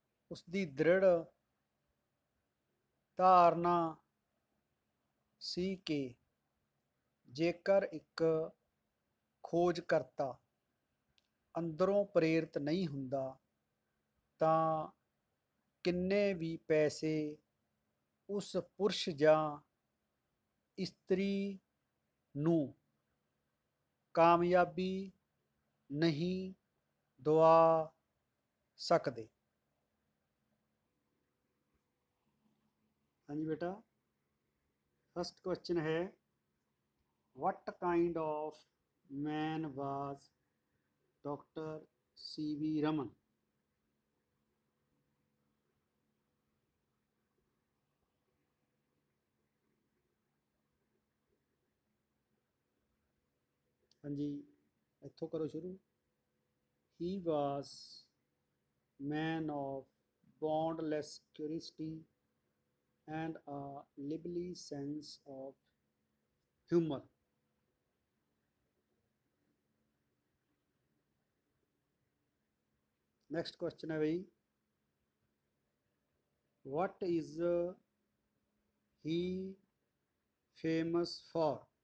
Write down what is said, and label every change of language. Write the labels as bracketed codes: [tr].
[pa] ਉਸ ਦੀ ਦ੍ਰਿੜ ਧਾਰਨਾ ਸੀ ਕਿ ਜੇਕਰ ਇੱਕ ਖੋਜਕਰਤਾ ਅੰਦਰੋਂ ਪ੍ਰੇਰਿਤ ਨਹੀਂ ਹੁੰਦਾ ਤਾਂ ਕਿੰਨੇ ਵੀ ਪੈਸੇ ਉਸ ਪੁਰਸ਼ ਜਾਂ ਇਸਤਰੀ ਨੂੰ ਕਾਮਯਾਬੀ ਨਹੀਂ ਦਵਾ ਸਕਦੇ। ਹਾਂਜੀ ਬੇਟਾ, [en] First question ਹੈ what kind of man was Dr. C.V. Raman? [pa] ਹਾਂਜੀ, ਇੱਥੋਂ ਕਰੋ ਸ਼ੁਰੂ। [en] He was man of boundless curiosity and a lively sense of humor. Next question [hi] है भाई, [en] What is he famous for?